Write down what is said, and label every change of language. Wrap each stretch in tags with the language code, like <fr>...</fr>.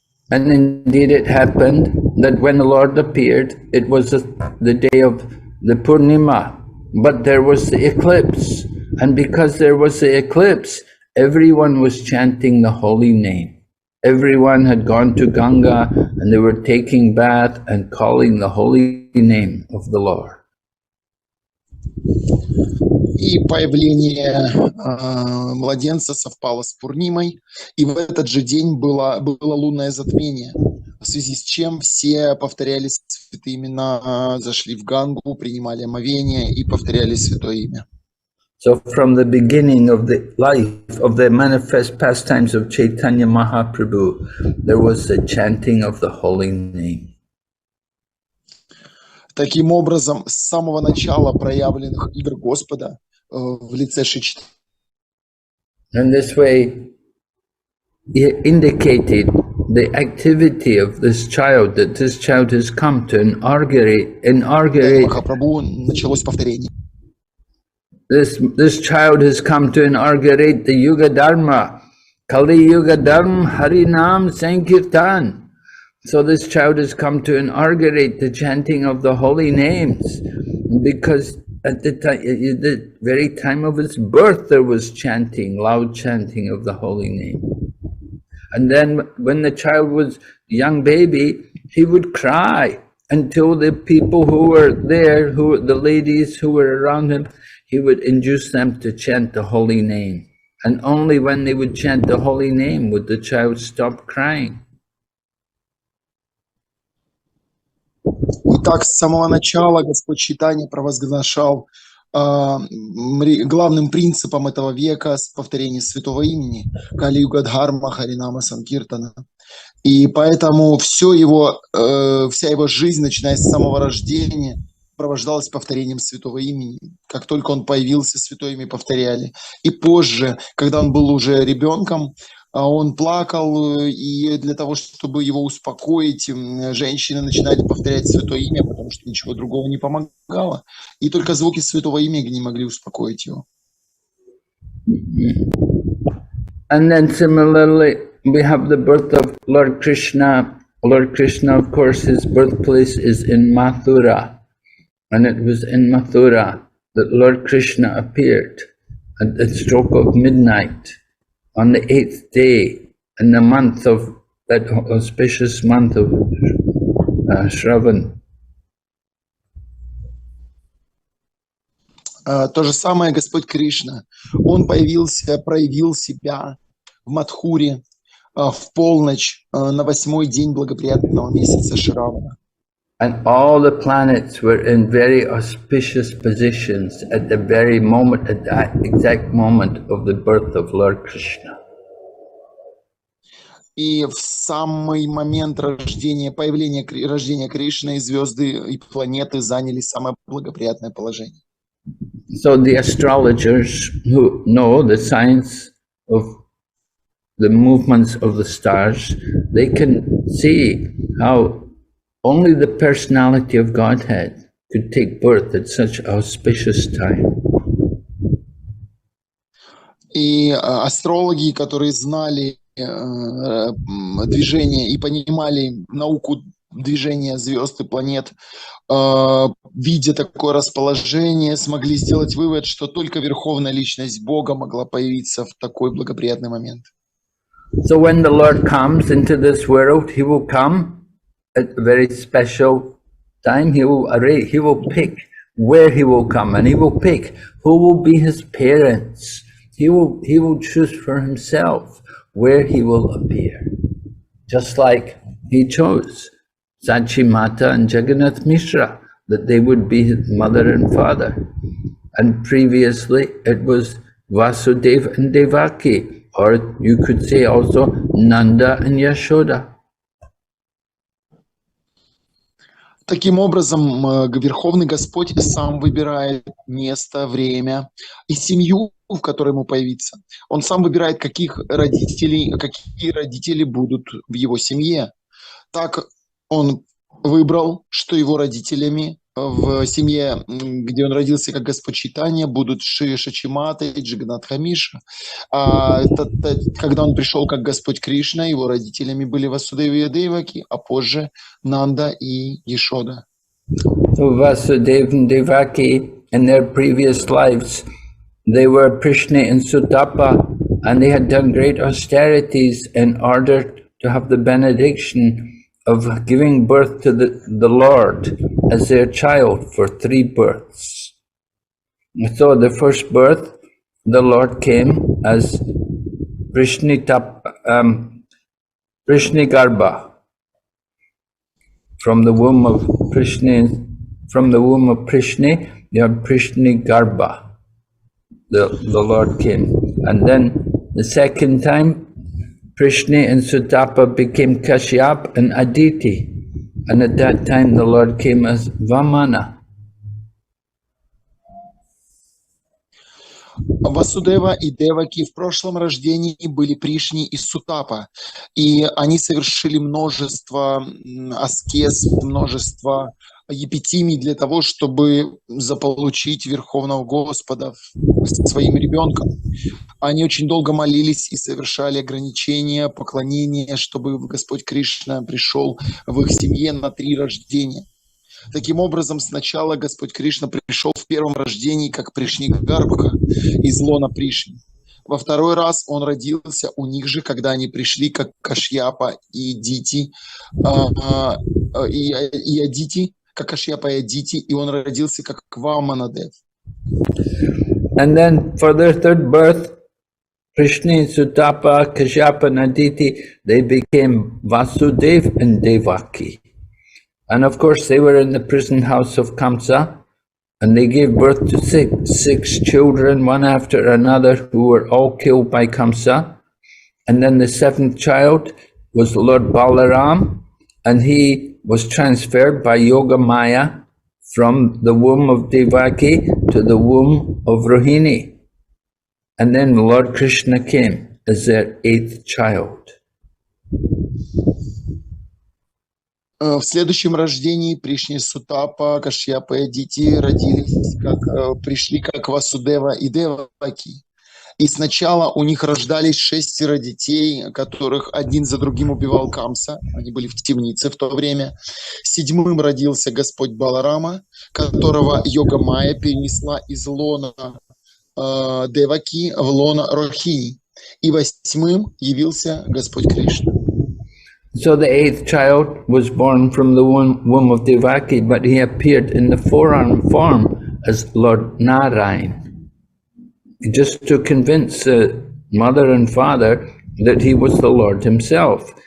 <en>And indeed it happened that when the Lord appeared, it was the day of the Purnima, but there was the eclipse. And because there was the eclipse, everyone was chanting the holy name. Everyone had gone to Ganga and they were taking bath and calling the holy name of the Lord.</en> <ru>И появление младенца совпало с Пурнимой, и в этот же день было лунное затмение, в связи с чем все повторяли святые имена, зашли в Гангу, принимали омовение и повторяли святое имя.</ru> <en>So from the beginning of the life of the manifest pastimes of Chaitanya Mahaprabhu, there was the chanting of the holy name.</en> <ru>Таким образом, с самого начала проявленных игр Господа в лице Шри Чайтаньи.</ru> <en>And this way, he indicated the activity of this child, that this child has come to inaugurate.</en> <ru>Махапрабху началось повторение.</ru> <en>This child has come to inaugurate the Yuga Dharma, Kali Yuga Dharma Harinam Sankirtan. So this child has come to inaugurate the chanting of the holy names, because at the very time of its birth there was chanting, loud chanting of the holy name. And then when the child was a young baby, he would cry until the people who were there, the ladies who were around him, he would induce them to chant the holy name. And only when they would chant the holy name would the child stop crying.</en> <ru>Итак, с самого начала Господь Чайтанья провозглашал главным принципом этого века повторение святого имени Кали-юга Дхарма Харинама Санкиртана. И поэтому вся его жизнь, начиная с самого рождения, сопровождалась повторением святого имени. Как только он появился, святое имя повторяли. И позже, когда он был уже ребенком, он плакал, и для того, чтобы его успокоить, женщины начинали повторять святое имя, потому что ничего другого не помогало. И только звуки святого имени не могли успокоить его.</ru> <en>And then similarly, we have the birth of Lord Krishna. Lord Krishna, of course, his birthplace is in Mathura. And it was in Mathura that Lord Krishna appeared at the stroke of midnight on the 8th day in the month of that auspicious month of Shravan.</en> <ru>То же самое Господь Кришна. Он проявил себя в Мадхуре в полночь на 8-й день благоприятного месяца Шравана.</ru> <en>And all the planets were in very auspicious positions at the very moment, at that exact moment of the birth of Lord Krishna.</en> <ru>И в самый момент рождения Кришны звезды и планеты заняли самое благоприятное положение.</ru> <en>So the astrologers who know the science of the movements of the stars, they can see how only the personality of Godhead could take birth at such auspicious time.</en> <ru>И астрологи, которые знали движение и понимали науку движения звезд и планет, видя такое расположение, смогли сделать вывод, что только Верховная Личность Бога могла появиться в такой благоприятный момент.</ru> <en>So when the Lord comes into this world, He will come at a very special time. He will pick where He will come, and He will pick who will be His parents. He will choose for Himself where He will appear, just like He chose Sachi Mata and Jagannath Mishra, that they would be His mother and father. And previously it was Vasudeva and Devaki, or you could say also Nanda and Yashoda.</en> <ru>Таким образом, Верховный Господь сам выбирает место, время и семью, в которой ему появиться. Он сам выбирает, какие родители будут в его семье. Так он выбрал, что его родителями в семье, где он родился как Господь Чайтанья, будут Шри Шачимата и Джаганатха Миша. Когда он пришел как Господь Кришна, его родителями были Васудева и Деваки, а позже Нанда и Ешода.</ru> <en>So Vasudeva and Devaki, in their previous lives, they were Prishni and Sutapa, and they had done great austerities in order to have the benediction of giving birth to the Lord as their child for 3 births. So the first birth, the Lord came as Prishni Garbha, from the womb of Prishni. From the womb of Prishni, you have Prishni Garbha. The Lord came, and then the second time, Prishni and Sutapa became Kashyap and Aditi, and at that time the Lord came as Vamana.</en> <ru>Васудева и Деваки в прошлом рождении были Пришни и Сутапа, и они совершили множество аскез, множество епитимий для того, чтобы заполучить Верховного Господа своим ребенком. Они очень долго молились и совершали ограничения, поклонения, чтобы Господь Кришна пришел в их семье на 3 рождения. Таким образом, сначала Господь Кришна пришел в первом рождении как Пришни Гарбха из лона Пришни. Во второй раз он родился у них же, когда они пришли как Кашьяпа и Дити, и Адити, как Кашьяпа и Адити, и он родился как Ваманадев.</ru> <en>And then for their third birth, Prishni, Sutapa, Kashyapa and Aditi, they became Vasudev and Devaki. And of course they were in the prison house of Kamsa, and they gave birth to six children, one after another, who were all killed by Kamsa. And then the 7th child was Lord Balaram, and he was transferred by Yoga Maya from the womb of Devaki to the womb of Rohini. And then Lord Krishna came as their 8th child.</en> <ru>В следующем рождении Пришни Сутапа, Кашьяпа и Адити пришли как Васудева и Деваки. И сначала у них рождались 6 детей, которых один за другим убивал Камса. Они были в темнице в то время. 7-м родился Господь Баларама, которого Йога Майя перенесла из лона Деваки в лона Рохини. И 8-м явился Господь Кришна.</ru> <en>So the 8th child was born from the womb of Devaki, but he appeared in the forearm form as Lord Narayan, just to convince the mother and father that he was the Lord himself.</en>